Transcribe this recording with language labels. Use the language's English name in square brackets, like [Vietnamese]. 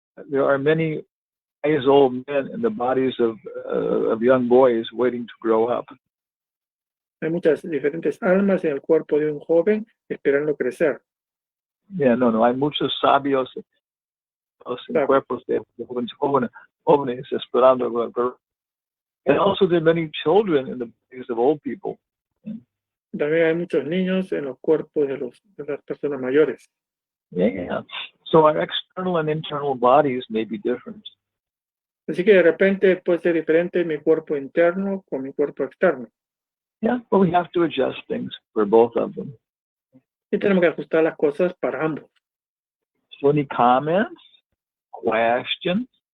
[English] There are many wise old men in the bodies of young boys waiting to grow up. [Spanish] Hay muchas diferentes almas en el cuerpo de un joven esperando crecer. Yeah, no, hay muchos sabios en cuerpos de jóvenes esperando [English] grow. And also there are many children in the bodies of old people. [Spanish] También hay muchos niños en los cuerpos de las personas mayores. [English] Yeah. So our external and internal bodies may be different. [Spanish] Así que de repente puede ser diferente mi cuerpo interno con mi cuerpo externo. [English] Yeah, but we have to adjust things for both of them. [Spanish] Y tenemos que ajustar las cosas para ambos. [English] So any comments, questions?